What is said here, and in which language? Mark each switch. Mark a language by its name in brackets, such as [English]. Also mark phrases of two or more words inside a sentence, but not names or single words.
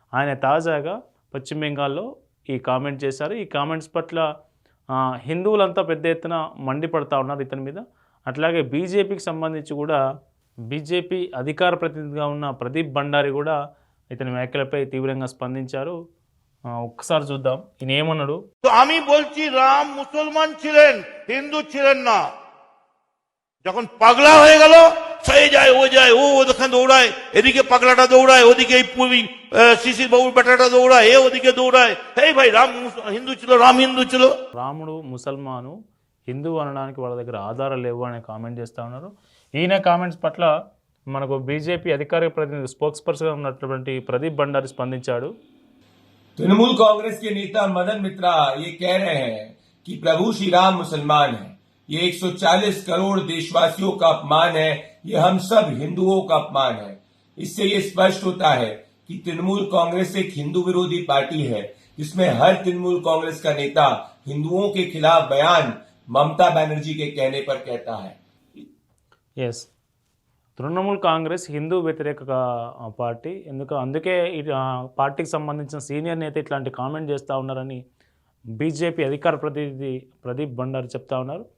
[Telugu] ఆయన తాజాగా పశ్చిమ బెంగాల్లో ఈ కామెంట్ చేశారు. ఈ కామెంట్స్ పట్ల హిందువులంతా పెద్ద ఎత్తున మండిపడతా ఉన్నారు ఇతని మీద. అట్లాగే బీజేపీకి సంబంధించి కూడా బీజేపీ అధికార ప్రతినిధిగా ఉన్న ప్రదీప్ భండారి కూడా ఇతని వ్యాఖ్యలపై తీవ్రంగా స్పందించారు. ఒక్కసారి చూద్దాం ఈయన ఏమన్నాడు. [Bangla] আমি বলছি রাম মুসলমান ছিলেন, হিন্দু ছিলেন না। যখন পাগলা হয়ে গেল, সয়ে যায় ও যায়, ও ওখানে দৌড়ায়, এদিকে পাগলাটা দৌড়ায়, ওদিকে শিশির বাবুর বেটাটা দৌড়ায়, এ ওদিকে দৌড়ায়। এই ভাই রাম হিন্দু ছিল, রাম হিন্দু ছিল। [Telugu] రాముడు ముసల్మాను, హిందువు అనడానికి వాళ్ళ దగ్గర ఆధారాలు లేవు అనే కామెంట్ చేస్తూ ఉన్నారు. ఈయన కామెంట్స్ పట్ల మనకు బీజేపీ అధికారిక ప్రతినిధి స్పోక్స్ పర్సన్గా ఉన్నటువంటి ప్రదీప్ భండారి స్పందించాడు. [Hindi] तृणमूल कांग्रेस के नेता मदन मित्रा ये कह रहे हैं कि प्रभु श्री राम मुसलमान है, ये 140 करोड़ देशवासियों का अपमान है, ये हम सब हिंदुओं का अपमान है। इससे ये स्पष्ट होता है कि तृणमूल कांग्रेस एक हिंदू विरोधी पार्टी है, जिसमें हर तृणमूल कांग्रेस का नेता हिंदुओं के खिलाफ बयान ममता बनर्जी के कहने पर कहता है। [Telugu] ఎస్, తృణమూల్ కాంగ్రెస్ హిందూ వ్యతిరేక పార్టీ. అందుకే పార్టీకి సంబంధించిన సీనియర్ నేత ఇట్లాంటి కామెంట్ చేస్తూ ఉన్నారని బీజేపీ అధికార ప్రతినిధి ప్రదీప్ భండారి చెప్తా ఉన్నారు.